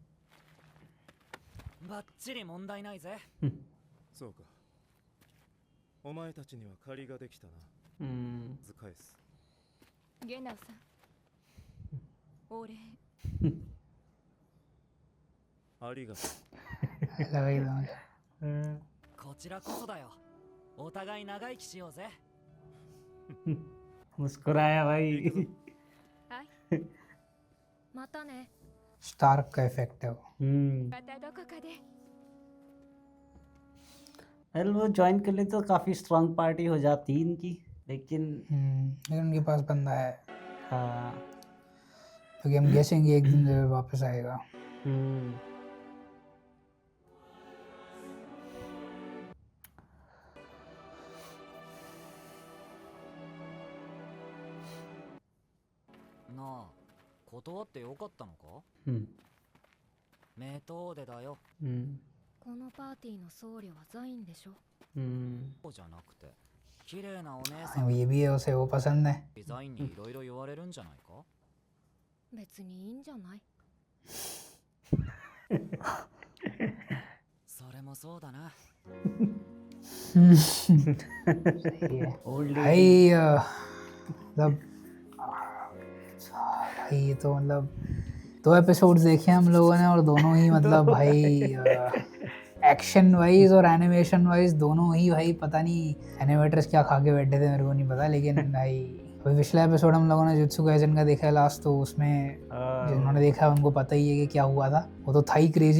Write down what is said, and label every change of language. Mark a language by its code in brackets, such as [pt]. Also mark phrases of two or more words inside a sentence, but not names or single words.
[ja] バッチリ問題ないぜそうかお前たちには借りができたな図返すゲナウさん、お礼。ありがと [hi] लगा ही था [ja] こちらこそだよお互い長生きしようぜ [hi] मुस्कुराया भाई। [ja] はいまたね [hi] स्टार्क का इफेक्ट है वो। [ja] またどこかで [hi] वेल वो ज्वाइन कर ले तो काफी [en] strong party [hi] हो जाती इनकी, लेकिन लेकिन उनके पास बंदा है, हाँ। क्योंकि हम गेसेंगे एक दिन जरूर वापस आएगा। [ja] なあ、断ってよかったのか？メトーデだよ。このパーティーの僧侶はザインでしょ。そうじゃなくて、綺麗なお姉さん [hi] ये भी है, उसे वो पसंद है। [ja] デザインにいろいろ言われるんじゃないか？別にいいんじゃない。それもそうだな。 [hi] सही है भाई। मतलब भाई ये तो मतलब 2 एपिसोड्स देखे हम लोगों ने, और दोनों ही मतलब भाई [en] action wise [hi] और [en] animation wise [hi] दोनों ही भाई, पता नहीं एनिमेटर्स क्या खा के बैठे थे मेरे को नहीं पता, लेकिन भाई अभी पिछला एपिसोड हम लोगों ने जुत्सु काइसेन का देखा है लास्ट, तो उसमें जिन्होंने देखा है उनको पता ही है कि क्या हुआ था, वो तो था ही क्रेजी।